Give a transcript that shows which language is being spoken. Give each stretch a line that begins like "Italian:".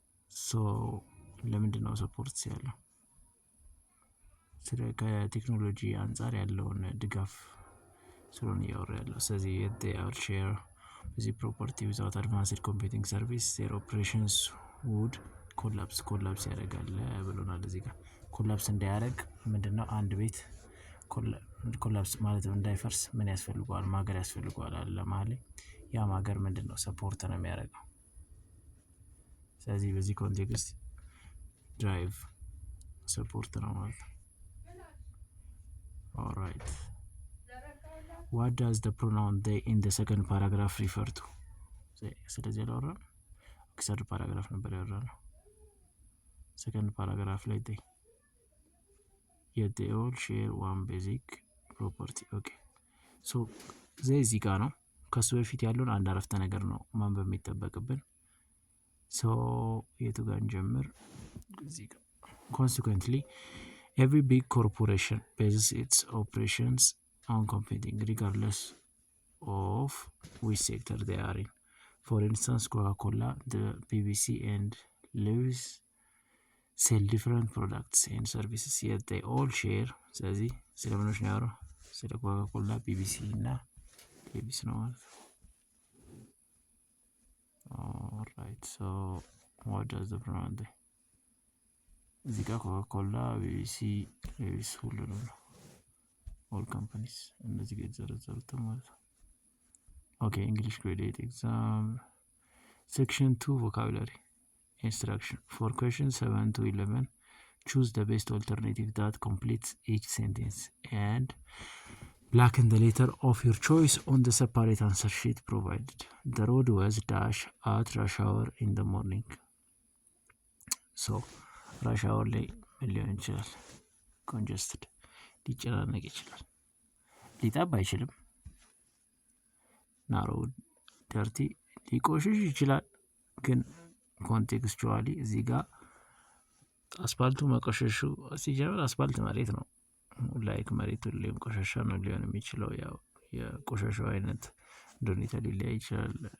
Amharic: So ለምንድን ነው ሰፖርት ያለው? ስለ ከቴክኖሎጂ አንጻር ያለውን ድጋፍ ስለሆነ እያወራ ያለው። ስለዚህ
English: they all share basic property without advanced computing service their operations would
Amharic: ኮላፕስ ያደርጋል ብሎናል። እዚህ ጋር ኮላፕስ እንዳያደርግ ምንድነው አንድ ቤት ኮላፕስ ማለት እንዳይፈርስ ምን ያስፈልገዋል? ማገር ያስፈልገዋል አለ ማለት ያ ማገር ምንድነው ሰፖርት ነው የሚያደርገው። ስለዚህ በዚህ ኮንቴክስት ድራይቭ ሰፖርት ነው ማለት ነው። Alright.
English: What does the pronoun they in the second paragraph refer to?
Amharic: ስለዚህ ያወራ ሰርድ ፓራግራፍ ነበር ያወራነው።
English: second paragraph ላይ they yet they all share one basic property. Okay.
Amharic: So እዚህ ጋር ነው ከሱ በፊት ያለውን አንድ አረፍተ ነገር ነው ማንበብ የሚጠበቅብን። So የቱ ጋር እንጀምር? እዚህ ጋር
English: consequently every big corporation bases its operations on computing regardless of which sector they are in. For instance, Coca-Cola, the BBC and Levi's sell different products and services, yet they all share.
Amharic: ስለዚህ ስለምኖች ነው ያወራው ስለ ኮካኮላ ቢቢሲ እና ሌቪስ ነው ማለት ነው።
English: Alright, so what does the pronoun they?
Amharic: እዚህ ጋር ኮካኮላ ቢቢሲ ሌቪስ ሁሉንም ነው
English: all companies
Amharic: እነዚህ ጋር የተዘረዘሩት ማለት ነው።
English: Okay, English grade 8 exam section 2 vocabulary instruction for questions 7 to 11 choose the best alternative that completes each sentence and blacken the letter of your choice on the separate answer sheet provided. The road was dash at rush hour in the morning.
Amharic: So rush hour ላይ ሊሆን ይችላል congested ሊጨናነቅ ይችላል ሊጠብ አይችልም ናሮው ደርቲ ሊቆሽሽ ይችላል ግን ኮንቴክስቹዋሊ እዚህ ጋር አስፋልቱ መቆሸሹ ሲጀምር አስፋልት መሬት ነው ላይክ መሬቱ ሊሆን ቆሻሻ ነው ሊሆን የሚችለው ያው የቆሻሻው አይነት እንደሆነ ሊለያይ ይችላል